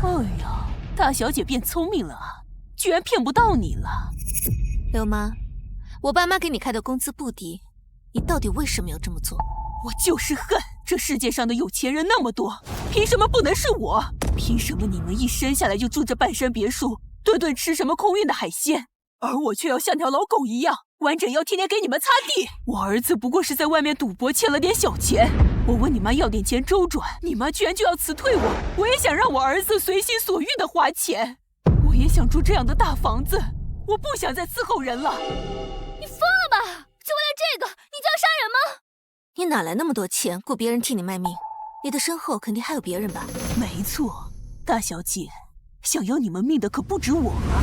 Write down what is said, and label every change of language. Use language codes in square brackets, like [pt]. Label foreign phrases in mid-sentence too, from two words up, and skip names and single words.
[zh] 哎呀，大小姐變聰明了啊！居然騙不到你了。刘妈，我爸妈给你開的工資不低，你到底為什麼要這麼做？我就是恨這世界上的有錢人那麼多，憑什麼不能是我？憑什麼你們一生下來就住着半山別墅，頓頓吃什麼空運的海鮮，而我卻要像條老狗一樣，完整要天天給你們擦地？我兒子不過是在外面賭博欠了點小錢，我問你媽要點錢周轉，你媽居然就要辭退我。我也想讓我兒子隨心所欲的花錢，我也想住這樣的大房子，我不想再伺候人了。你疯了吧？就為了這個，你就要殺人嗎？你哪來那麼多錢雇別人替你賣命？你的身後肯定還有別人吧？沒錯，大小姐，想要你們命的可不止我啊！